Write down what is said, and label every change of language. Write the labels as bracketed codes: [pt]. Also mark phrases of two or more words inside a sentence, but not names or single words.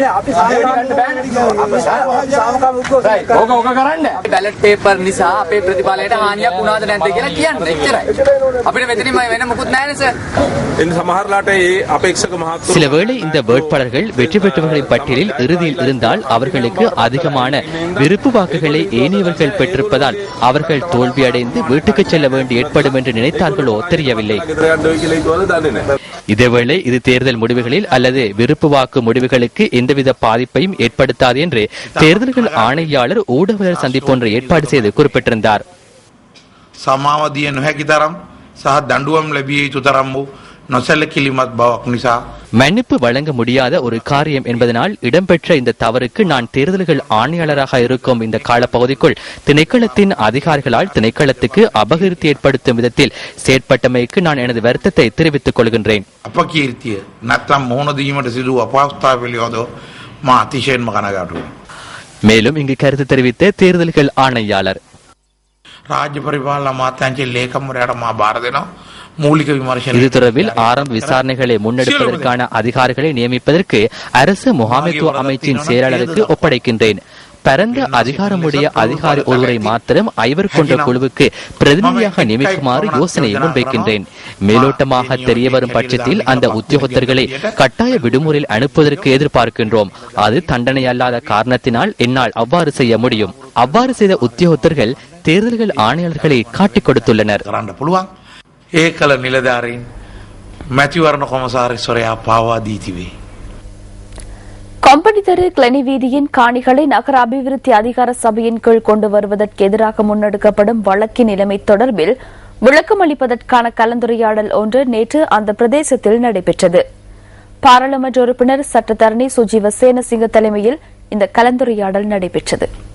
[si] අපි සාමකාමීව ඕක කරන්න. බැලට් පේපර් නිසා අපේ ප්‍රතිඵලයට හානියක් වුණාද නැද්ද කියලා කියන්න. එච්චරයි. අපිට මෙතනින් වෙන මොකුත් නැහැ නේ සර්. ඉතින් සමහරලාට ඒ අපේක්ෂක මහත්තුරු [ta] சில வேளை இந்த வேட்பாளர்கள் வெற்றி பெற்றவர்களின் பட்டியலில் இறுதியில் இருந்தால் அவர்களுக்கு அதிகமான விருப்பு வாக்குகளை ஏனையவர்கள் பெற்றிருப்பதால் அவர்கள் தோல்வியடைந்து வீட்டுக்கு செல்ல வேண்டி ஏற்படும் என்று நினைத்தார்களோ தெரியவில்லை. இதேவேளை இது தேர்தல் முடிவுகளில் அல்லது விருப்பு வாக்கு முடிவுகளுக்கு எந்தவித பாதிப்பையும் ஏற்படுத்தாது என்று தேர்தல்கள் ஆணையாளர் ஊடகவியல் சந்திப்பு ஒன்றை ஏற்பாடு செய்து குறிப்பிட்டிருந்தார். [si] සමාවදිය නොහැකි තරම් සහ දඬුවම් ලැබිය යුතු තරම් වූ නොසැලකිලිමත් බවක් නිසා [ta] மன்னிப்பு வழங்க முடியாத ஒரு காரியம் என்பதனால் இடம்பெற்ற இந்த தவறுக்கு நான் தேர்தல்கள் ஆணையாளராக இருக்கும் இந்த காலப்பகுதிக்குள் திணைக்களத்தின் அதிகாரிகளால் திணைக்களத்துக்கு அபகீர்த்தி ஏற்படுத்தும் விதத்தில் செயற்பட்டமைக்கு நான் எனது வருத்தத்தை தெரிவித்துக் கொள்கின்றேன். [si] අපකීර්තිය නැත්නම් මොහොන දීමට සිදු අපහසුතාව පිළිබඳව මා අතිශයින්ම කනගාටුයි. [ta] மேலும் இங்கு கருத்து தெரிவித்த தேர்தல்கள் ஆணையாளர் [si] රාජ්‍ය පරිපාලන අමාත්‍යාංශයේ ලේකම්වරයාට මා බාර දෙනවා. [ta] இது தொடர்பில் ஆரம்ப விசாரணைகளை முன்னெடுப்பதற்கான அதிகாரிகளை நியமிப்பதற்கு அரசு முகாமைத்துவ அமைச்சின் செயலாளருக்கு ஒப்படைக்கின்றேன். பரந்த அதிகாரமுடைய அதிகாரி ஒருவரை மாத்திரம் 5 கொண்ட குழுவுக்கு பிரதிநிதியாக நியமிக்குமாறு யோசனையை முன்வைக்கின்றேன். மேலோட்டமாக தெரியவரும் பட்சத்தில் அந்த உத்தியோகத்தர்களை கட்டாய விடுமுறையில் அனுப்புவதற்கு எதிர்பார்க்கின்றோம். அது தண்டனை அல்லாத காரணத்தினால் என்னால் அவ்வாறு செய்ய முடியும். அவ்வாறு செய்த உத்தியோகத்தர்கள் தேர்தல்கள் ஆணையாளர்களை காட்டிக் கொடுத்துள்ளனர். [si] ඒ කල නිලධාරීන් මැතිවරණ කොමසාරිස්වරයා පාවා දී තිබේ. [ta] கம்பெனி தெரு கிளனி வீதியின் காணிகளை நகர அபிவிருத்தி அதிகார சபையின் கீழ் கொண்டு வருவதற்கு எதிராக முன்னெடுக்கப்படும் வழக்கின் நிலைமை தொடர்பில் விளக்கம் அளிப்பதற்கான கலந்துரையாடல் ஒன்று நேற்று அந்த பிரதேசத்தில் நடைபெற்றது. பாராளுமன்ற உறுப்பினர் சட்டத்தரணி சுஜீவ சேனசிங்க தலைமையில் இந்த கலந்துரையாடல் நடைபெற்றது.